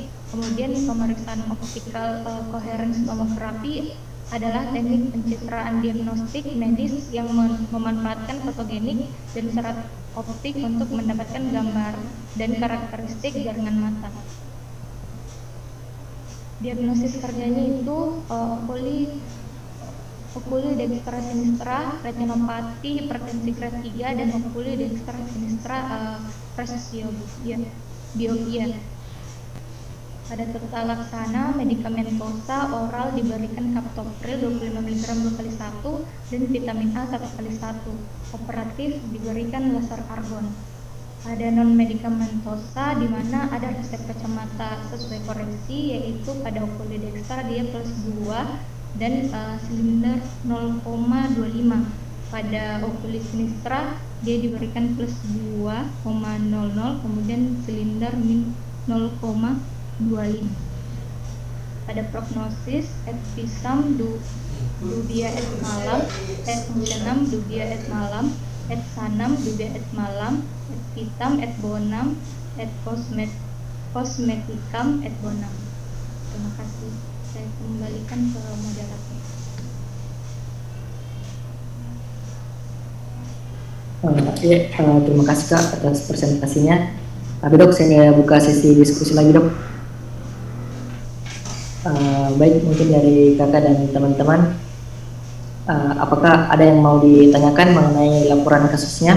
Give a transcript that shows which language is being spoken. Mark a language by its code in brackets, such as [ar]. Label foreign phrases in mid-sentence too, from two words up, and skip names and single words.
[id] Kemudian pemeriksaan [en] optical coherence tomography [id] adalah teknik pencitraan diagnostik medis yang memanfaatkan fotogenik dan serat optik untuk mendapatkan gambar dan karakteristik jaringan mata. Diagnosis kerjanya itu [la] oculi dextra sinistra, [id] retinopati, hipertensi grade 3, dan [la] oculi dextra sinistra [id] presbiopia. Pada tata laksana, medikamentosa oral diberikan captopril 25 mg 2 kali 1 dan vitamin A 1 kali 1. Operatif diberikan laser argon. Ada non medikamentosa di mana ada resep kacamata sesuai koreksi, yaitu pada [la] oculi dextra [id] dia plus 2 dan silinder 0,25. Pada [la] oculi sinistra [id] dia diberikan plus 2,00, kemudian silinder min 0,25. [la] Pada prognosis et visam dubia et malam, et funcionam dubia et malam, et sanam dubia et malam, et vitam et bonam, et cosmeticam et bonam. [id] Terima kasih. Saya kembalikan ke moderator. Terima kasih Kak atas presentasinya. Tapi Dok, saya buka sesi diskusi lagi Dok. Baik, mungkin dari kakak dan teman-teman, apakah ada yang mau ditanyakan mengenai laporan kasusnya?